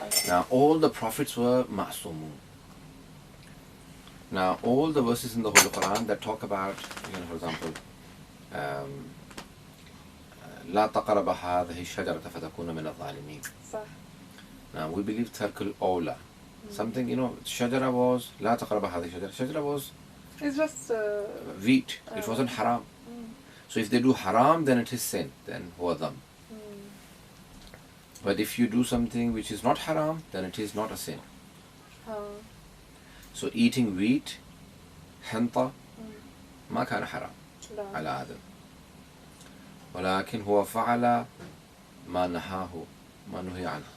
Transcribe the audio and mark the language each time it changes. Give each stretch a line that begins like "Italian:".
English: Now all the prophets were ma'sumun. Now all the verses in the Holy Quran that talk about, for example,
Arabic: لا تقرب هذه الشجرة فتكون من الظالمين. صح.
English: Now we believe
Arabic: ترك الأولى.
English: Something,
Arabic: شجرة
English: was
Arabic: لا تقرب هذه الشجرة. شجرة
English: was It's just wheat. It wasn't haram. So if they do haram, then it is sin. Then
Arabic: هو ذنب.
English: But if you do something which is not haram, then it is not a sin. So eating wheat,
Arabic: حنطة, ما كان حرام على آدم. ولكن هو فعل ما نهاه ما نهي عنه.